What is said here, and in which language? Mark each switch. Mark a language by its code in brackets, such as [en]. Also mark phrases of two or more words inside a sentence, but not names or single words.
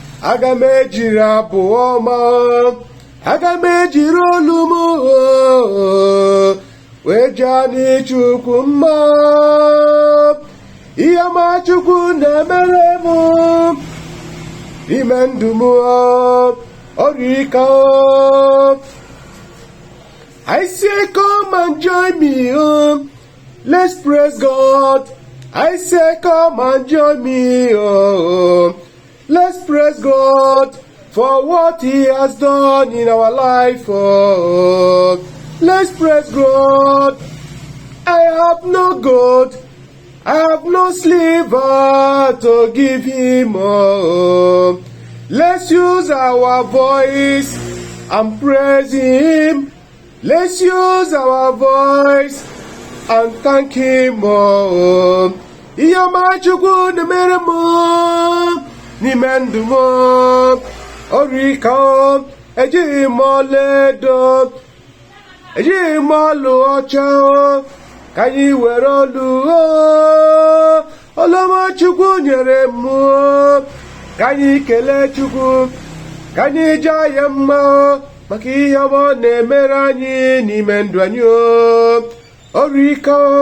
[ig] Aga m ejiri abụ ọma, aga m ejiri olu m, wee jaa n'Chukwu mma. Ihe ọma Chukwu na-emere m n'ime ndụ m, ọ dị ike. [en] I say, "Come and join me, oh. Let's praise God." I say, "Come and join me, oh. Let's praise God for what He has done in our life, oh. Let's praise God." I have no gold, I have no silver to give Him, oh. Let's use our voice and praise Him. Let's use our voice and thank Him, oh. [ig] Ihe ọma Chukwu na-emere m n'ime ndụ m, ọ dị ike. Ejighị m ọlaedo, ejighị m ọlaọcha, ka anyị were olu, olu ọma Chukwu nyere m, ka anyị kelee Chukwu, ka anyị jaa ya mma maka ihe ọma ọ na-emere anyị n'ime ndụ anyị, ọ dị ike.